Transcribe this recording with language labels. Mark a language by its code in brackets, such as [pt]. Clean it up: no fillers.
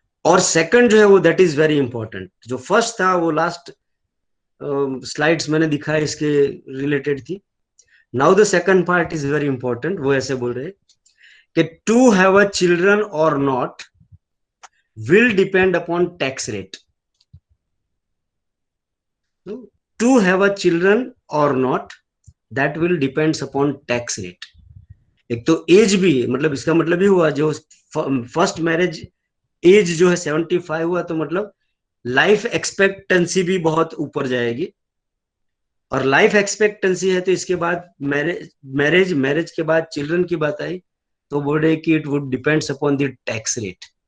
[hi] और सेकंड जो है वो, [en] That is very important. [hi] जो फर्स्ट था वो लास्ट स्लाइड्स मैंने दिखाया इसके रिलेटेड थी। [en] Now the second part is very important. [hi] वो ऐसे बोल रहे कि [en] To have a children और not will depend upon tax rate. To have a children or not, that will depends upon tax rate. [hi] एक तो एज भी, मतलब इसका मतलब ही हुआ जो फर्स्ट मैरिज एज जो है 75 हुआ, तो मतलब लाइफ एक्सपेक्टेंसी भी बहुत ऊपर जाएगी। और लाइफ एक्सपेक्टेंसी है तो इसके बाद मैरिज के बाद चिल्ड्रन की बात आई तो बोल रहे कि [en] It would depends upon the tax rate.